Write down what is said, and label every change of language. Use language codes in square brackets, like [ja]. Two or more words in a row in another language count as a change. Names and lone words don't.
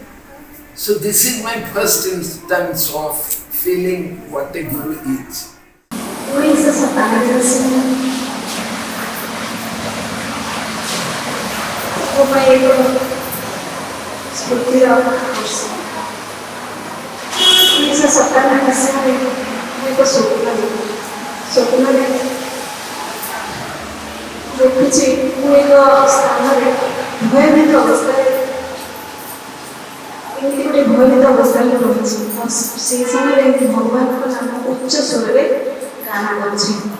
[en] So this is my first instance of feeling what a Guru is. Who is the Satana? Who is the Satana? [or] ଦେଖୁଛି ମୁଁ ଏକ ସ୍ଥାନରେ ଭୟଭୀତ ଅବସ୍ଥାରେ ଏମିତି ଗୋଟେ ଭୟଭୀତ ଅବସ୍ଥାରେ ରହୁଛି। ସେହି ସମୟରେ ଭଗବାନଙ୍କ ନାମ ଉଚ୍ଚ ସ୍ୱରରେ ଗାନ କରୁଛି।